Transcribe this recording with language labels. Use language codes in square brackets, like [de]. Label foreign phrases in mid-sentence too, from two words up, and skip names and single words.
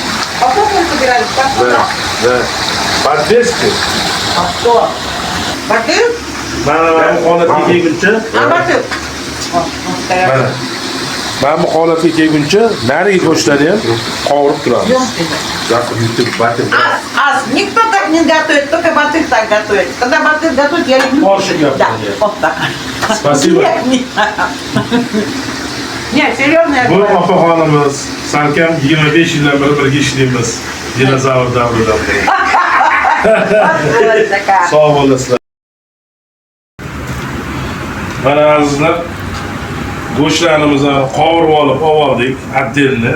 [ru] Подвески. [uz] Mana holatga kelguncha, mana bu holatga kelguncha narigi go'shtlarni ham qovurib turamiz. [ru] Завтра YouTube батыр. Никто так не готовит, только батыр так готовит. Когда батыр готовит, я люблю. Больше готовит. Да, вот так. Спасибо. Нет, серьезно я [uz] Bu [ru] говорю. [uz] opaxonimiz salkam 25 yildan beri birga ishlaymiz. Dinozavr davridan beri. [ru] Такая. [uz] Sog' bo'lasizlar. Mana azizlar, go'shtlarimizni qovurib oldik, atdelni.